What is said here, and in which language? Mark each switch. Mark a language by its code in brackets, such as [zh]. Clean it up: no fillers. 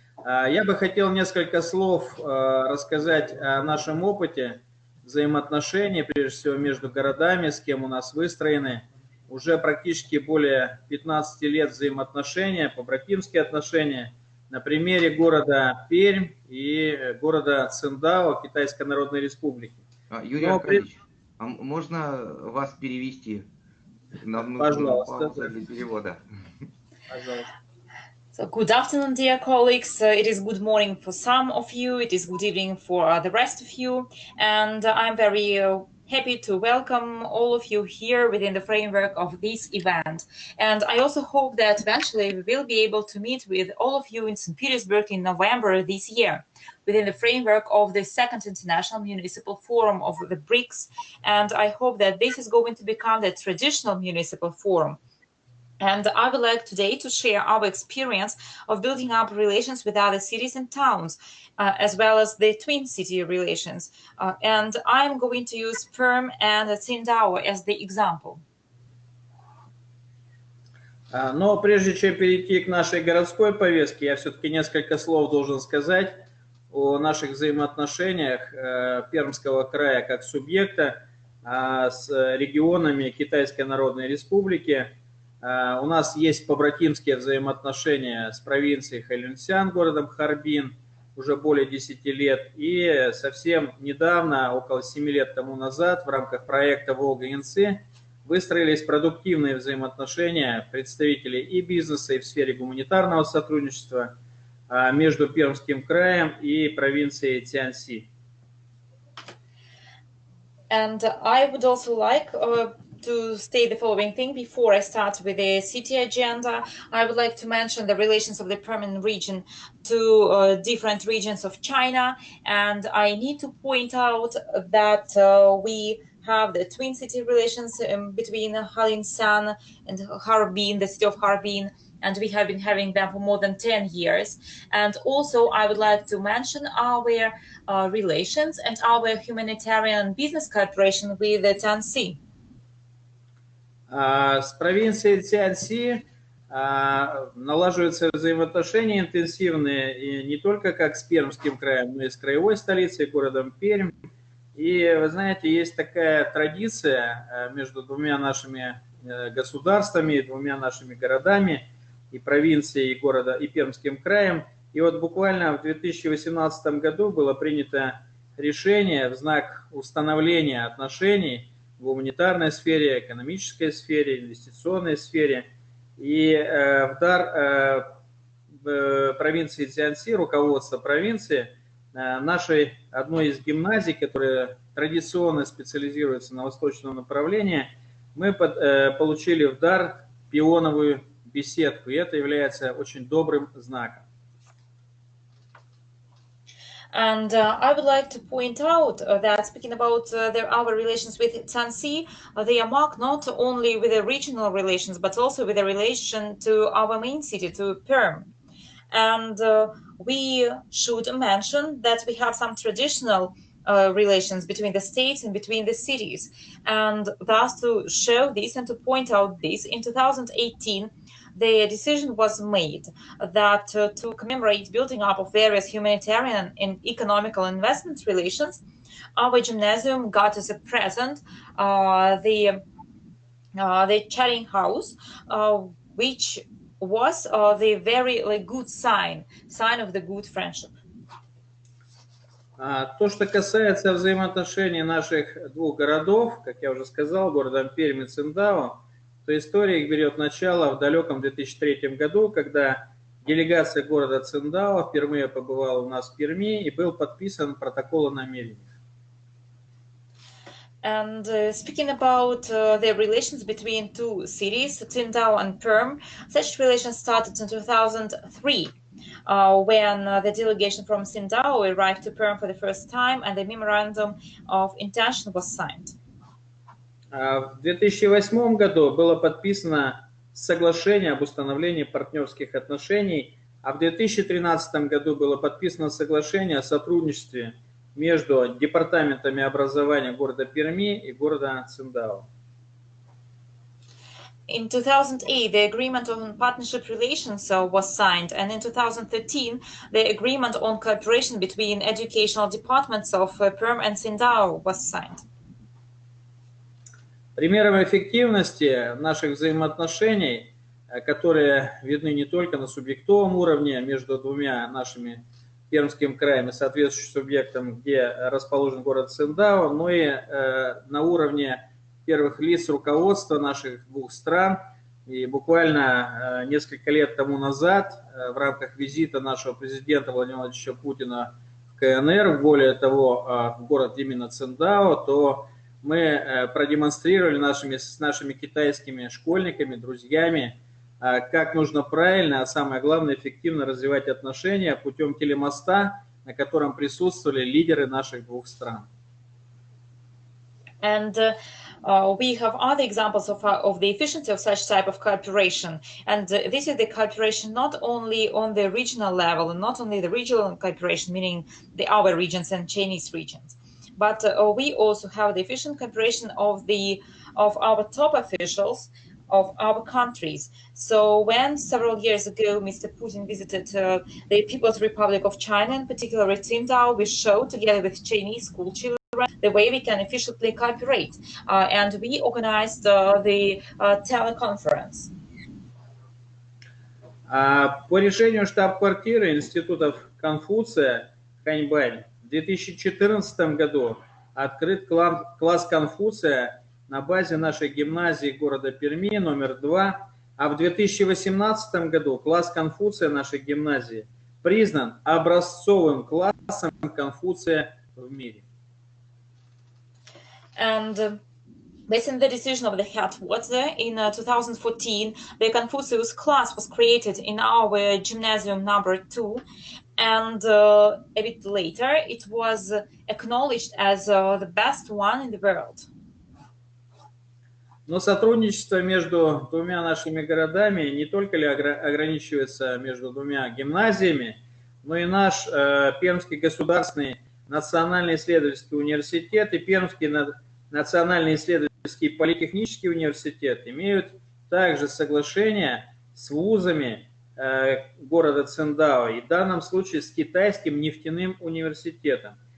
[ru] Я бы хотел несколько слов рассказать о нашем опыте взаимоотношений, прежде всего, между городами, с кем у нас выстроены уже практически более 15 лет взаимоотношения, побратимские отношения, на примере города Пермь и города Циндао Китайской Народной Республики. Юрий Аркадьевич, а можно вас перевести? Нам нужна пауза для перевода. Пожалуйста. [en] So good afternoon, dear colleagues. It is good morning for some of you. It is good evening for the rest of you. And I'm very happy to welcome all of you here within the framework of this event. And I also hope that eventually we will be able to meet with all of you in St. Petersburg in November this year, within the framework of the second International Municipal Forum of the BRICS. And I hope that this is going to become the traditional municipal forum. And I would like today to share our experience of building up relations with other cities and towns, as well as the twin city relations. And I'm going to use Perm and Tsingtao as the example. [ru] Но прежде чем перейти к нашей городской повестке, я все-таки несколько слов должен сказать о наших взаимоотношениях Пермского края как субъекта с регионами Китайской Народной Республики. У нас есть побратимские взаимоотношения с провинцией Хэлюнцзян, городом Харбин, уже более 10 лет. И совсем недавно, около 7 лет тому назад, в рамках проекта «Волга-Янцзы» выстроились продуктивные взаимоотношения представителей и бизнеса, и в сфере гуманитарного сотрудничества между Пермским краем и провинцией Цзянси. [en] And I would also like to state the following thing before I start with the city agenda. I would like to mention the relations of the Permian region to different regions of China, and I need to point out that we have the twin city relations between Halinshan and Harbin, the city of Harbin, and we have been having them for more than 10 years. And also I would like to mention our relations and our humanitarian business cooperation with the Cyansi. [ru] С провинцией Цзянси налаживаются взаимоотношения интенсивные и не только как с Пермским краем, но и с краевой столицей, городом Пермь. И вы знаете, есть такая традиция между двумя нашими государствами, двумя нашими городами, и провинцией, и города, и Пермским краем. И вот буквально в 2018 году было принято решение в знак установления отношений в гуманитарной сфере, экономической сфере, инвестиционной сфере. И в дар провинции Цзянси, руководство провинции, нашей одной из гимназий, которая традиционно специализируется на восточном направлении, мы получили в дар пионовую беседку, и это является очень добрым знаком. [en] And I would like to point out that speaking about our relations with Cyansi, they are marked not only with the regional relations, but also with the relation to our main city, to Perm. And we should mention that we have some traditional relations between the states and between the cities. And thus to show this and to point out this, in 2018, the decision was made that to commemorate building up of various humanitarian and economical investment relations, our gymnasium got as a present the chatting house, which was the very good sign of the good friendship. [ru] То, что касается взаимоотношений наших двух городов, как я уже сказал, городом Пермь и Циндао, то история их берет начало в далеком 2003 году, когда делегация города Циндао впервые побывала у нас в Перми и был подписан протокол о намерениях. [en] And speaking about the relations between two cities, Tsingtao and Perm, such relations started in 2003 when the delegation from Tsingtao arrived to Perm for the first time and the memorandum of intention was signed. [ru] В 2008 году было подписано соглашение об установлении партнерских отношений, а в 2013 году было подписано соглашение о сотрудничестве между департаментами образования города Перми и города Циндао. [en] In 2008, the agreement on partnership relations was signed, and in 2013, the agreement on cooperation between educational departments of Perm and Tsingtao was signed. [ru] Примером эффективности наших взаимоотношений, которые видны не только на субъектовом уровне между двумя нашими Пермским краем и соответствующим субъектом, где расположен город Циндао, но и на уровне первых лиц руководства наших двух стран. И буквально несколько лет тому назад в рамках визита нашего президента Владимира Владимировича Путина в КНР, более того, в город именно Циндао, то мы продемонстрировали с нашими китайскими школьниками, друзьями, как нужно правильно, а самое главное, эффективно развивать отношения путем телемоста, на котором присутствовали лидеры наших двух стран. [en] And we have other examples of the efficiency of such type of cooperation. And this is the cooperation not only on the regional level, and not only the regional cooperation, meaning our regions and Chinese regions, but we also have the efficient cooperation of our top officials of our countries. So when several years ago Mr. Putin visited the People's Republic of China, in particular Tsingtao, we showed together with Chinese school children the way we can efficiently cooperate, and we organized the teleconference. [ru] По решению штаб-квартиры институтов Конфуция Ханьбань в 2014 году открыт класс Конфуция на базе нашей гимназии города Перми номер 2, а в 2018 году класс Конфуция нашей гимназии признан образцовым классом Конфуция в мире. [en] And based on the decision of the headquarters in 2014, the Confucius class was created in our gymnasium number 2, and a bit later it was acknowledged as the best one in the world. [ru] Но сотрудничество между двумя нашими городами не только ли ограничивается между двумя гимназиями, но и наш Пермский государственный национальный исследовательский университет и Пермский национальный исследовательский политехнический университет имеют также соглашение с вузами города Циндао, и в данном случае с Китайским нефтяным университетом.